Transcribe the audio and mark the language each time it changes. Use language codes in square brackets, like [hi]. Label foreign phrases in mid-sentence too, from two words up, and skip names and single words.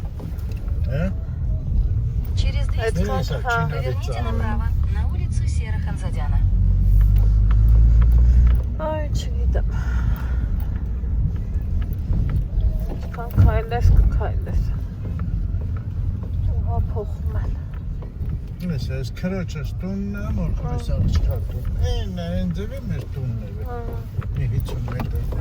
[ru] Через 200 Это метров как? поверните направо на улицу Серо-Ханзадяна. [hy] Այ, չգիտեմ։ Ինչքան քայլես կքայլես։ Ուղա փոխում են։ Ես քրոջս տունն եմ, որպես աղջկատուն։ Այն ձևի մեր տունն է։ Մի 50 մետր։